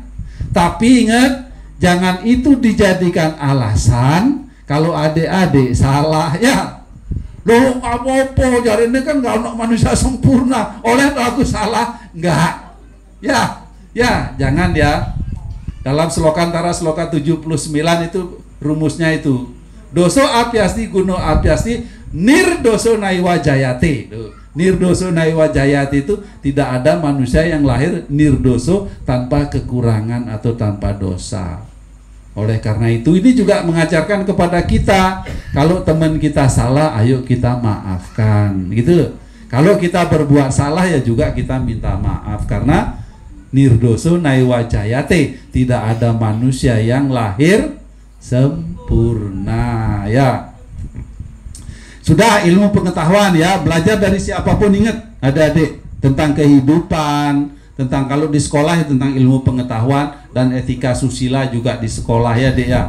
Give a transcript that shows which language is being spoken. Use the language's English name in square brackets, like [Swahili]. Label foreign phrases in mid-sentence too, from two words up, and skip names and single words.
[Indonesian] Tapi ingat, jangan itu dijadikan alasan kalau adik-adik salah ya. Loh, apa-apa, jari ini kan gak ada manusia sempurna, oleh aku salah, enggak. Ya, jangan ya. Dalam Slokantara Sloka 79 itu rumusnya itu. [Sanskrit] Doso apyasti guno apyasti nirdoso naiwa jayate. Nirdoso naiwa jayate [Indonesian] itu tidak ada manusia yang lahir nirdoso, tanpa kekurangan atau tanpa dosa. Oleh karena itu, ini juga mengajarkan kepada kita, kalau teman kita salah, ayo kita maafkan, gitu. Kalau kita berbuat salah ya juga kita minta maaf, karena [Sanskrit] nirdoso naiwa jayate, [Indonesian] tidak ada manusia yang lahir sempurna ya. Sudah ilmu pengetahuan ya, belajar dari siapapun, ingat adik-adik, tentang kehidupan, tentang kalau di sekolah ya tentang ilmu pengetahuan dan etika susila juga di sekolah ya Dek ya.